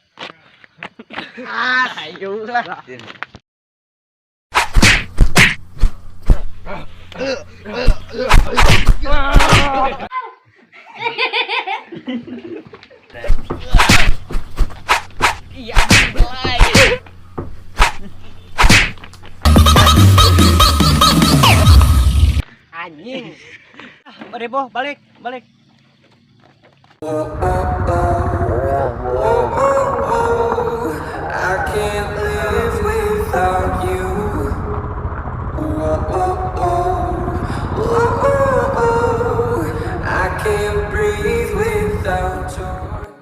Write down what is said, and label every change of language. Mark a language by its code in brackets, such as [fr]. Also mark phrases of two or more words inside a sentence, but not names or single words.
[id] Ayo lah. Iya, mulai. Anjing. Bari boh, balik. [en] I can't live without you. I can't breathe without you.